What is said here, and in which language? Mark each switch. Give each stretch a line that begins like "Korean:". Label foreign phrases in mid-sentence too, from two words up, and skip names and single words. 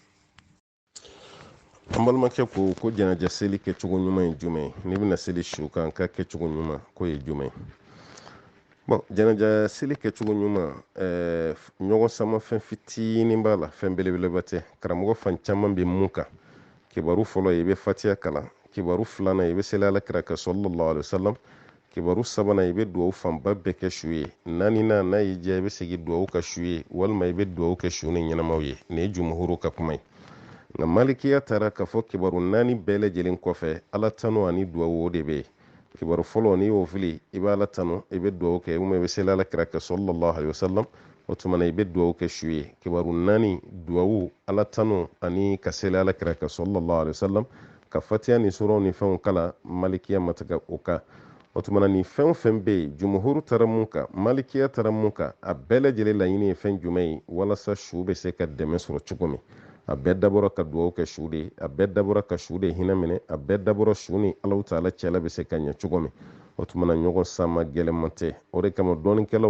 Bambara: an balimakɛ ko jɛnɛjɛ seli kɛcogo ɲuman ye jumɛn ye n'i bɛna seli su kan ka kɛcogo ɲuman k'o ye jumɛn ye bon jɛnɛjɛ seli kɛcogo ɲuman ɲɔgɔn sama fɛn fitinin b'a la fɛn belebeleba tɛ karamɔgɔ fan caman bɛ mun kan kibaru fɔlɔ i bɛ fatiya kalan kibaru filanan i bɛ seli alakira kan
Arabic: صلى الله عليه وسلم
Bambara: kibaru sabanan i bɛ duwawu fanba bɛɛ kɛ su ye naaninan n'a y'i diya i bɛ segin duwawu ka su ye walima i bɛ duwawu kɛ su ni ɲɛnamaw ye nin ye jumhuru ka kuma ye nka malikiya taara k'a fɔ kibaru naani bɛɛ lajɛlen kɔfɛ ala tanu ani duwawu o de bɛ yen kibaru fɔlɔ n'i y'o fili i bɛ ala tanu i bɛ duwawu kɛ i bɛ seli alakira kan
Arabic: صلى الله عليه وسلم
Bambara: o tuma na i bɛ duwawu kɛ su ye kibaru naani duwawu ala tanu ani ka seli alakira kan
Arabic: صلى الله عليه وسلم
Bambara: ka fatiya ni suraw ni fɛnw kala malikiya ma tigɛ o kan o tuma na nin fɛn o fɛn bɛ yen jumhuru taara mun kan malikiya taara mun kan a bɛɛ lajɛlen laɲini ye fɛn jumɛn ye walasa su bɛ se ka dɛmɛ sɔrɔ cogo min a bɛɛ dabɔra ka duwawu kɛ su de ye a bɛɛ dabɔra ka su de hinɛ minɛ a bɛɛ dabɔra su ni Alahu taala cɛla bɛ se ka ɲɛ cogo min o tuma na ɲɔgɔn sama gɛlɛnman tɛ o de kama dɔɔninkɛlaw